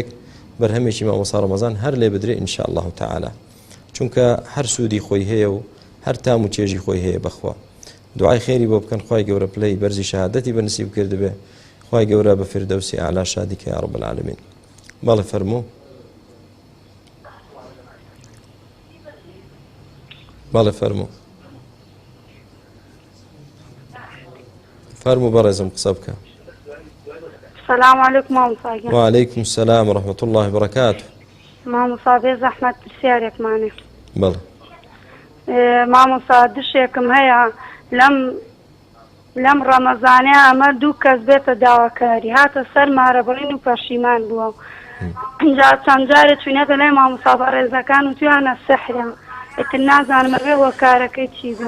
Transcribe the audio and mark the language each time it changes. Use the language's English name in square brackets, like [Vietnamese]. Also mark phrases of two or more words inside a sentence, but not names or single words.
[Central Kurdish] بەرهەمێکی مامۆستا ڕەمەزان هەر لێ بدرێ [Arabic] ئینشاءالله تعالی [Central Kurdish] چونکە هەر سوودی خۆی هەیە و هەر تام و چێژی خۆی هەیە بەخوا دوعای خێری بۆ بکەن خوای گەورە پلەی بەرزی شەهادەتی بەنسیب کرد بێ خوای گەورە بە فردەوسی ئاعلا شادی کە [Arabic] یا رب العالمین [Central Kurdish] بەڵێ فەرموو بەڵێ فەرموو فەرموو بەڕێزم قسە بکە [Arabic] السلام عليكم مامۆستا. وعليكم السلام ورحمة الله وبركاته. [Central Kurdish] مامۆستا بێ زەحمەت پرسیارێکمانێ. بەڵێ. مامۆستا دشێکم هەیە لەم ڕەمەزانەیە ئەمە 2 کەس بێتە داواکاری هاتە سەر مارەبڕین و پەشیمان بووە. اینجا چەند جارێ چوینێتە لای مامۆستا بەڕێزەکان و تویانە سەحرە ئیتر نازانم ئەوێ وە کارەکەی چی بێ.